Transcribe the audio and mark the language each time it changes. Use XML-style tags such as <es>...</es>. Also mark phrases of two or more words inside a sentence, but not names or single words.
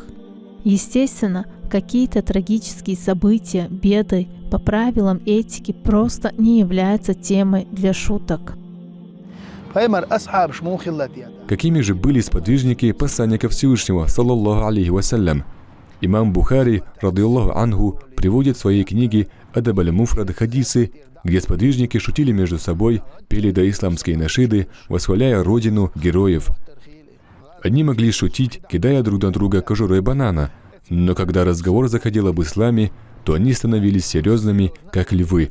<ru>Естественно, какие-то трагические события, беды по правилам этики просто не являются темой для шуток. Какими же были сподвижники посланника Всевышнего,</ru> <ar>صلى الله عليه وسلم?</ar> <ru>Имам Бухари,</ru> <ar>رضي الله عنه,</ar> <ru>приводит в своей книге «Адаб аль-Муфрад» хадисы, где сподвижники шутили между собой, пели доисламские нашиды, восхваляя родину, героев. Они могли шутить, кидая друг на друга кожурой банана, но когда разговор заходил об исламе, то они становились серьезными, как львы.</ru>